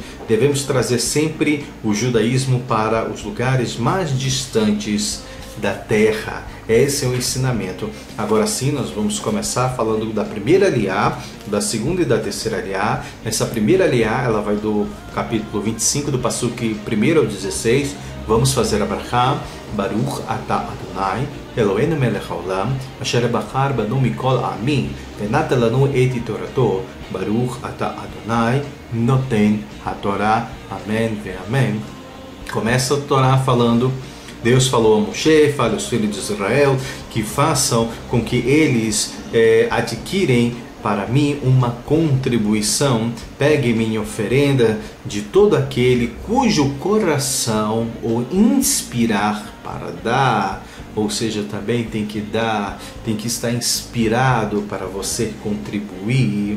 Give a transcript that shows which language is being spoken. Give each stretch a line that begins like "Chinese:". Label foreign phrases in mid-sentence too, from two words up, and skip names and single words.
Portuguese: Devemos trazer sempre o judaísmo para os lugares mais distantes da terra. Esse é o ensinamento. Agora sim, nós vamos começar falando da primeira aliá, da segunda e da terceira aliá. Essa primeira aliá, ela vai do capítulo 25, do Passuque 1 ao 16. Vamos fazer a brachá.
Hebrew: ברוך אתה אדוני אלוהינו מלך העולם אשר בחר בנו מכל העמים ונתן לנו את תורתו. ברוך אתה אדוני נותן התורה.
Portuguese: Amém ve amém. Começa a Torá falando, Deus falou a Moshe, fala aos filhos de Israel, que façam com que eles adquirem para mim uma contribuição, pegue minha oferenda de todo aquele cujo coração o inspirar para dar, ou seja, também tem que dar, tem que estar inspirado para você contribuir.